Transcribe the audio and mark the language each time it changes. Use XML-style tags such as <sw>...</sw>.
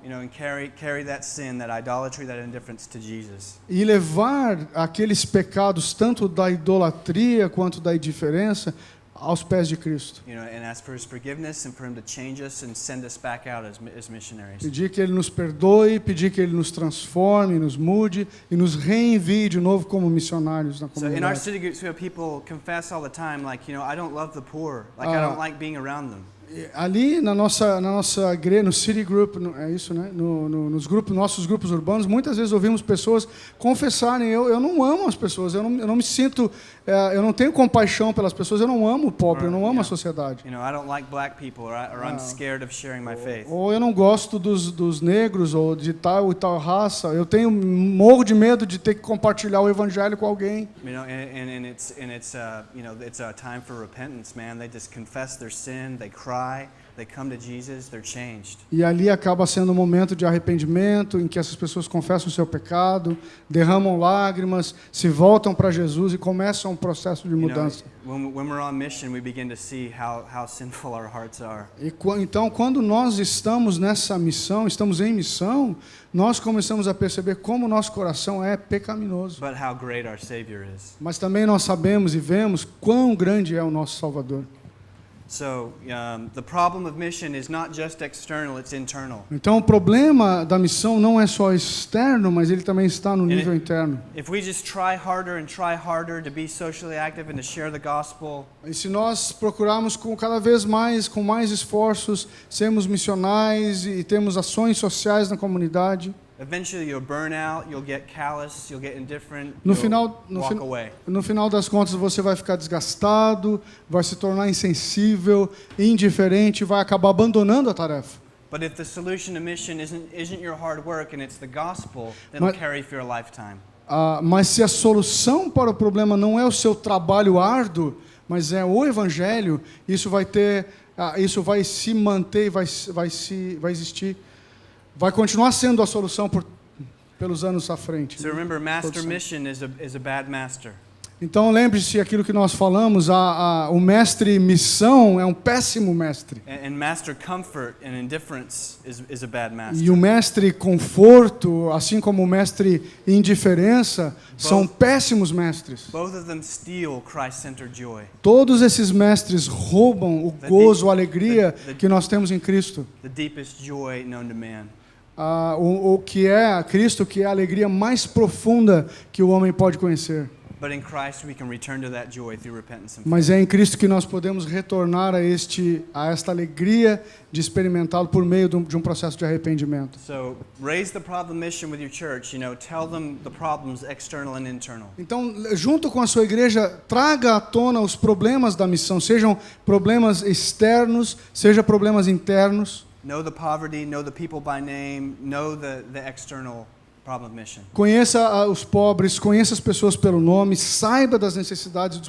<en>And carry that sin, that idolatry, that indifference to Jesus.</en> <pt>e levar aqueles pecados tanto da idolatria quanto da indiferença aos pés de Cristo.</pt> <en>And ask for His forgiveness and for Him to change us and send us back out as missionaries.</en> <pt>Pedir que Ele nos perdoe, pedir que Ele nos transforme, nos mude e nos reenvie de novo como missionários na</pt> <en>So in our</en> <pt>comunidade.</pt> <en>city groups, we have people confess all the time, like, I don't love the poor, like I don't like being around them.</en> <pt>Ali na nossa igreja, no City Group, é isso, né? Nos nossos grupos urbanos, muitas vezes ouvimos pessoas confessarem: eu não amo as pessoas, eu não me sinto, eu não tenho compaixão pelas pessoas, eu não amo o pobre, eu não amo a sociedade.</pt> <en>I don't like black people, or I'm scared of sharing my faith.</en> <pt>Ou eu não gosto dos negros ou de tal e tal raça. Eu morro de medo de ter que compartilhar o evangelho com alguém.</pt> <en>And it's a time for repentance, man. They just confess their sin, they cry, they come to Jesus, they're changed.</en> <pt>E ali acaba sendo um momento de arrependimento, em que essas pessoas confessam o seu pecado, derramam lágrimas, se voltam para Jesus e começam um processo de mudança.</pt> <en>When we're on mission, we begin to see how sinful our hearts are.</en> <pt>Então, quando nós estamos nessa missão, estamos em missão, nós começamos a perceber como o nosso coração é pecaminoso.</pt> <en>But how great our Savior is.</en> <pt>Mas também nós sabemos e vemos quão grande é o nosso Salvador.</pt> <en>So the problem of mission is not just external, it's internal.</en> <pt>Então o problema da missão não é só externo, mas ele também está no nível interno.</pt> <en>If we just try harder to be socially active and to share the gospel,</en> <pt>E se nós procurarmos cada vez mais, com mais esforços, sermos missionais e temos ações sociais na comunidade,</pt> <en>eventually you'll burn out, you'll get callous, you'll get indifferent,</en> <pt>no</pt> <en>you'll walk away.</en> <pt>final das contas você vai ficar desgastado, vai se tornar insensível, indiferente, vai acabar abandonando a tarefa.</pt> <en>But if the solution to mission isn't your hard work and it's the gospel, then it'll</en> <pt>Mas-</pt> <en>carry for your lifetime.</en> <pt>Mas se a solução para o problema não é o seu trabalho árduo, mas é o evangelho, isso vai se manter, vai existir, vai continuar sendo a solução pelos anos à frente.</pt> <en>So remember, master</en> <pt>Produção.</pt> <en>mission is a bad master.</en> <pt>Então lembre-se aquilo que nós falamos, o mestre missão é um péssimo mestre.</pt> <en>And master comfort and indifference is a bad master.</en> <pt>E o mestre conforto, assim como o mestre indiferença, são péssimos mestres.</pt> <en>Both of them steal Christ-centered joy.</en> <pt>Todos esses mestres roubam o gozo, a alegria que nós temos em Cristo.</pt> <en>The deepest joy known to man.</en> <pt>O que é Cristo, que é a alegria mais profunda que o homem pode conhecer.</pt> <en>But in Christ we can return to that joy through repentance and faith.</en> <pt>Mas é em Cristo que nós podemos retornar a esta alegria de experimentá-lo por meio de um processo de arrependimento.</pt> <en>So raise the problem mission with your church, tell them the problems external and internal.</en> <pt>Então, junto com a sua igreja, traga à tona os problemas da missão, sejam problemas externos, sejam problemas internos.</pt> <en>Know the poverty, know the people by name, know the external problem of mission.</en> <pt>Conheça os pobres, conheça as pessoas pelo nome, saiba das necessidades e dos</pt>